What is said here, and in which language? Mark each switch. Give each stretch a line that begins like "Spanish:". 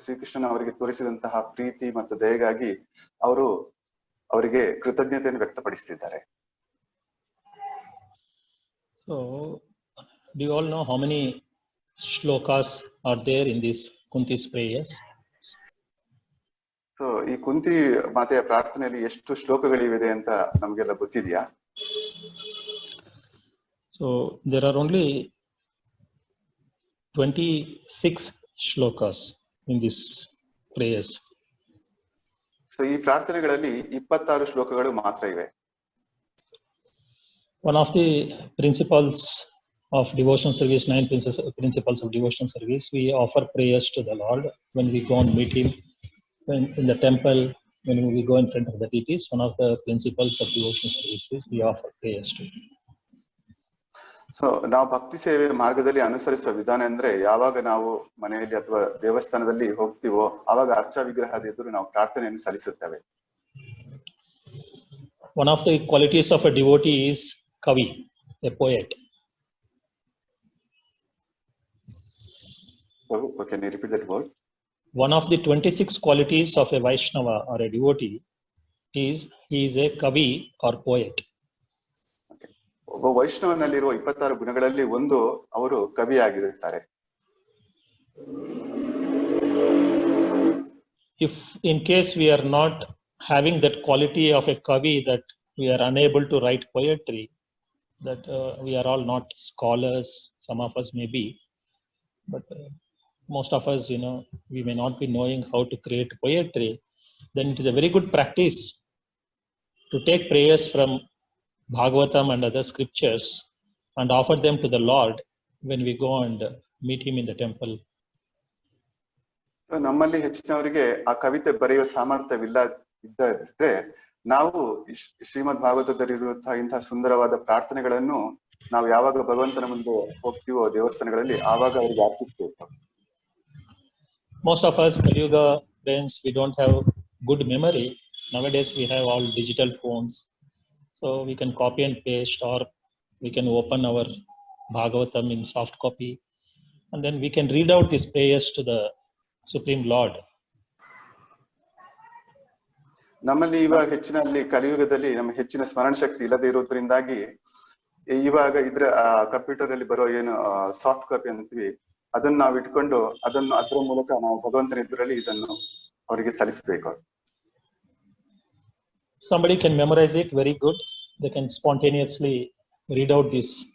Kannada: ಶ್ರೀಕೃಷ್ಣನ ಅವರಿಗೆ ತೋರಿಸಿದಂತಹ ಪ್ರೀತಿ ಮತ್ತು ದಯೆಗಾಗಿ ಅವರಿಗೆ ಕೃತಜ್ಞತೆಯನ್ನು ವ್ಯಕ್ತಪಡಿಸುತ್ತಿದ್ದಾರೆ.
English: So, do you all know how many shlokas are there in this Kunti's prayers?
Kannada: So ಈ ಕುಂತಿ ಮಾತೆಯ ಪ್ರಾರ್ಥನೆಯಲ್ಲಿ ಎಷ್ಟು ಶ್ಲೋಕಗಳಿವೆ ಅಂತ ನಮಗೆಲ್ಲ ಗೊತ್ತಿದೆಯಾ?
English: So there are only 26 shlokas in these prayers.
Kannada: So ಈ ಪ್ರಾರ್ಥನೆಗಳಲ್ಲಿ 26 ಶ್ಲೋಕಗಳು ಮಾತ್ರ ಇವೆ.
English: One of the principles of devotional service, 9 principles of devotional service, we offer prayers to the Lord when we go and meet him in the temple, when we go in front of the deities. One of the principles of devotional service is we offer prayers to him.
Kannada: So ನಾವು ಭಕ್ತಿ ಸೇವೆ ಮಾರ್ಗದಲ್ಲಿ ಅನುಸರಿಸುವ ವಿಧಾನ ಅಂದ್ರೆ ಯಾವಾಗ ನಾವು ಮನೆಯಲ್ಲಿ ಅಥವಾ ದೇವಸ್ಥಾನದಲ್ಲಿ ಹೋಗ್ತೀವೋ ಆವಾಗ ಅರ್ಚಾ ವಿಗ್ರಹದ ಎದುರು ನಾವು ಪ್ರಾರ್ಥನೆಯನ್ನು ಸಲ್ಲಿಸುತ್ತೇವೆ.
English: One of the qualities of a devotee is kavi, a poet. So, can you repeat that word? One of the 26 qualities of a Vaishnava or a devotee is he is a kavi or poet.
Kannada: ಒಬ್ಬ ವೈಷ್ಣವನಲ್ಲಿರುವ 26 ಗುಣಗಳಲ್ಲಿ ಒಂದು ಅವರು ಕವಿಯಾಗಿರುತ್ತಾರೆ.
English: If in case we are not having that quality of a kavi, that we are unable to write poetry, that we are all not scholars, some of us may be, but most of us, we may not be knowing how to create poetry, then it is a very good practice to take prayers from Bhagavatam and other scriptures and offer them to the Lord when we go and meet him in the temple.
Kannada: ನಮ್ಮಲ್ಲಿ ಹೆಚ್ಚಿನವರಿಗೆ ಆ ಕವಿತೆ ಬರೆಯುವ ಸಾಮರ್ಥ್ಯವಿಲ್ಲದಿದ್ದರೆ ನಾವು ಶ್ರೀಮದ್ ಭಾಗವತದಲ್ಲಿರುವಂತಹ ಇಂತಹ ಸುಂದರವಾದ ಪ್ರಾರ್ಥನೆಗಳನ್ನು ನಾವು ಯಾವಾಗ ಭಗವಂತನ ಮುಂದೆ ಹೋಗ್ತೀವೋ ದೇವಸ್ಥಾನಗಳಲ್ಲಿ ಆವಾಗ ಅವರಿಗೆ ಅರ್ಪಿಸಬೇಕು.
English: Most of us Kaliyuga friends, we don't have good memory. Nowadays we have all digital phones, so we can copy and paste, or we can open our Bhagavatam in soft copy, and then we can read out these prayers to the Supreme Lord.
Kannada: ನಮ್ಮಲ್ಲಿ ಇವಾಗ ಹೆಚ್ಚಿನಲ್ಲಿ ಕಲಿಯುಗದಲ್ಲಿ ನಮ್ಮ ಹೆಚ್ಚಿನ ಸ್ಮರಣ ಶಕ್ತಿ ಇಲ್ಲದೆ ಇರೋದ್ರಿಂದಾಗಿ ಇವಾಗ ಇದ್ರ computer ಅಲ್ಲಿ ಬರೋ ಏನು ಸಾಫ್ಟ್ ಕಾಪಿ ಅಂತೀವಿ ಅದನ್ನ ನಾವು ಇಟ್ಕೊಂಡು ಅದರ ಮೂಲಕ ನಾವು ಭಗವಂತನ ಎದುರಲ್ಲಿ ಇದನ್ನು ಅವರಿಗೆ ಸಲ್ಲಿಸಬೇಕು.
English: Somebody can memorize it very good. They can spontaneously read out this.